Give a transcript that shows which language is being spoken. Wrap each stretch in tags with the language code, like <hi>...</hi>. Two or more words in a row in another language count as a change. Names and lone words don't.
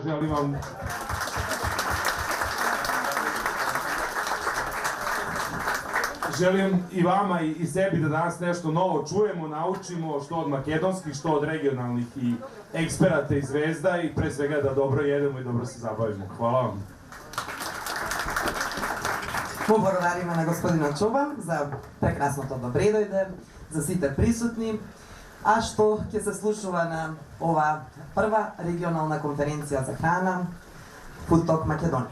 <sr>Želim vam želim i vama i sebi da danas nešto novo čujemo, naučimo, što od makedonskih, što od regionalnih i eksperata i zvezda i pre svega da dobro jedemo i dobro se zabavimo. Hvala vam.</sr> <mk>Благодариме на господина Чобан за прекрасното добре дојде, за сите присутни, а што ќе се случува на ова прва регионална конференција за храна Food Talk Македонија.</mk>